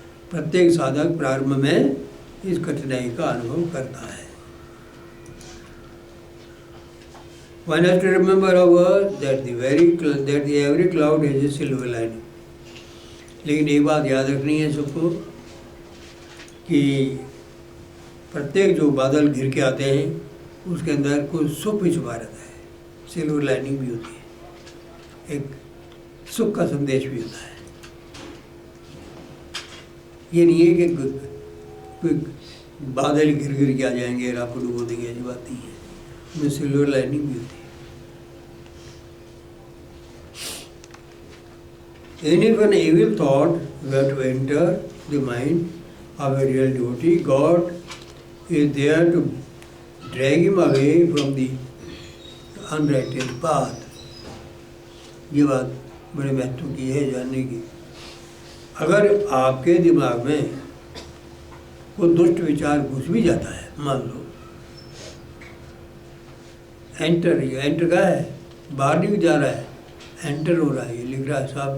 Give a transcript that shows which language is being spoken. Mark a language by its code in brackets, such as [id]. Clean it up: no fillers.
[hi] प्रत्येक साधक प्रारंभ में इस कठिनाई का अनुभव करता है। [en] One has to remember that every cloud has a silver lining. [hi] लेकिन एक बात याद रखनी है सबको कि प्रत्येक जो बादल घिर के आते हैं उसके अंदर कोई सुख भी छुपा रहता है, सिल्वर लाइनिंग भी होती है, एक सुख का संदेश भी होता है। ये नहीं है कि कोई बादल घिर घिर के आ जाएंगे और आपको डुबो देंगे, ऐसी बात नहीं है, उसमें सिल्वर लाइनिंग भी होती है। [en] And if an evil thought were to enter the mind of a real devotee, God is there to drag him away from the unrighteous path. [hi] ये बात बड़े महत्व की है जानने की। अगर आपके दिमाग में कोई दुष्ट विचार घुस भी जाता है, मान लो एंटर का है, बाहर नहीं जा रहा है, एंटर हो रहा है, ये लिख रहा है साहब।